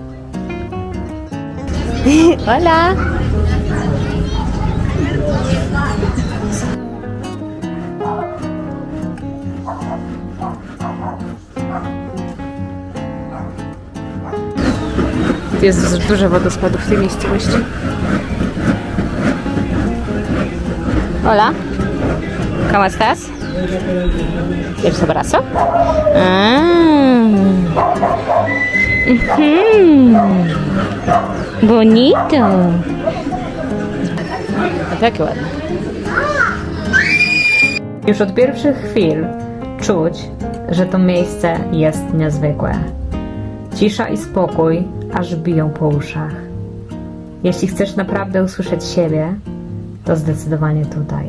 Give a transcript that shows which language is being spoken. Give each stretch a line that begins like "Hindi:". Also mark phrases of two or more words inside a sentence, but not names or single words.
Spanish: Hola!
Polish: Jest dużo wodospadów w tej miejscowości.
Spanish: Hola. ¿Cómo estás? ¿Quieres abrazo? Bonito.
Polish: A takie ładne. Już od pierwszych chwil czuć, że to miejsce jest niezwykłe. Cisza i spokój aż biją po uszach. Jeśli chcesz naprawdę usłyszeć siebie, to zdecydowanie tutaj.